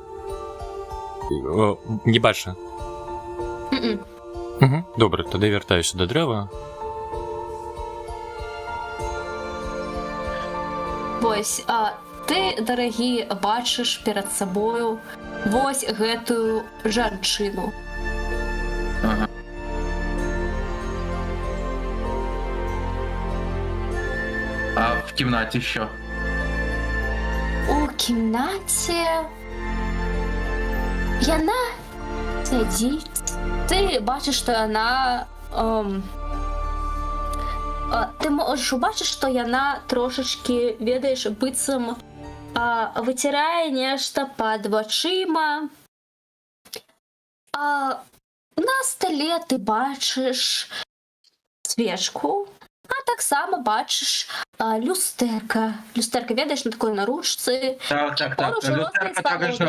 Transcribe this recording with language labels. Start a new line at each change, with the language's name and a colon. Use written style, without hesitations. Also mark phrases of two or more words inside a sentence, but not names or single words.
Ukrainian: Не бачу. М-м. Угу. Добре, тоді вертаюся до дерева. Ось, ти, дорогі, бачиш перед собою ось
Belarusian: гэтую жанчыну.
Ukrainian: Ага. А в кімнаті що? У кімнаті яна сидить. Ти бачиш, що яна. Ти можеш убачити, що яна трошечки, ведаєш, быццам витирає нешта під вачима. На столі ти бачиш свечку, а так само бачиш люстерка. Люстерка, ведаєш, на такої на ручці. Так. Поруч Люстерка також на